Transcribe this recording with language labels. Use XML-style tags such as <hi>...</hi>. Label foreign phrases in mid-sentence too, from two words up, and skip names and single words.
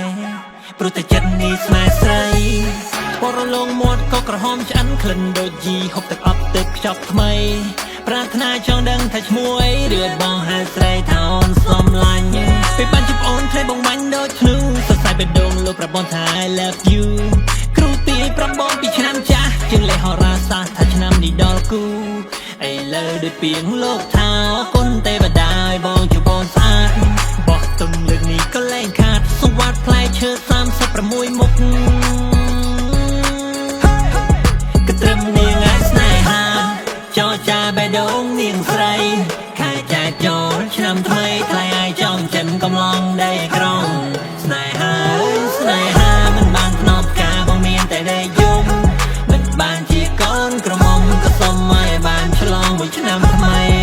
<km>ព្រោះតែចិត្តនេះស្នេហ៍ស្រីពណ៌រលោងមាត់ក៏ក្រហមឆ្អិនក្លិនដូចជីហូបទឹកអប់ទឹកខ្ចប់ថ្មីប្រាថ្នាចង់ ដឹងថាឈ្មោះអីរឿបងហៅស្រីថាអូនសំឡាញ់ពេលបានជួបអូនឃើញបងបាញ់ដូចធ្នូសរសៃបេះដូងលោកប្រាប់បងថា</km> <en>I love you</en> <km>គ្រូទីប្រាប់បងពីឆ្នាំចាស់ជាងលេខហោរាសាស្ត្រថាឆ្នាំនេះដល់គូឥឡូវដូចពីងលោកថាអរគុណទេវតាឲ្យបងជួបបងស្អាតបោះទុំលើកនេះក៏លែងខាតសង្វាតផ្លែឈើ36មុខ ក៏ត្រឹមនាងឲ្យស្នេហាចរចាបេះដូងនាងស្រីខែចាចូលឆ្នាំថ្មីថ្លៃឲ្យចងចិនកំឡងដីក្រងស្នេហាអើយស្នេហាមិនបានធ្នប់ផ្កាបងមានតែដីយំមិនបានជាកូនក្រមុំក៏សុំឲ្យបានឆ្លងមួយឆ្នាំថ្មី</km>